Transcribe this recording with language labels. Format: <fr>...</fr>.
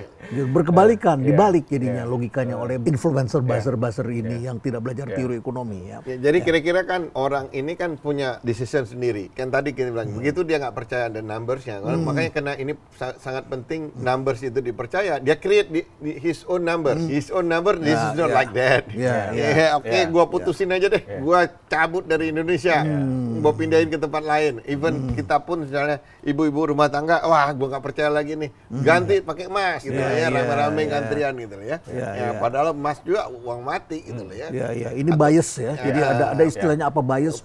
<id>Berkebalikan, dibalik jadinya logikanya oleh influencer buzzer ini yang tidak belajar teori ekonomi ya. Jadi kira-kira kan orang ini kan punya decision sendiri. Kan tadi kita bilang begitu dia nggak percaya ada numbersnya. Makanya karena ini sangat penting numbers itu dipercaya. Dia</id> <en>create his own number. His own number this is not like that.</en> <id>Gua putusin aja deh. Gua cabut dari Indonesia. Gua pindahin ke tempat lain. Even kita pun misalnya ibu-ibu rumah tangga, wah gua nggak percaya lagi nih. Ganti pakai emas gitu ya, rame-rame antrian gitu ya. Padahal emas juga uang mati gitu loh ya. Ini bias ya. Jadi ada istilahnya apa bias?</id>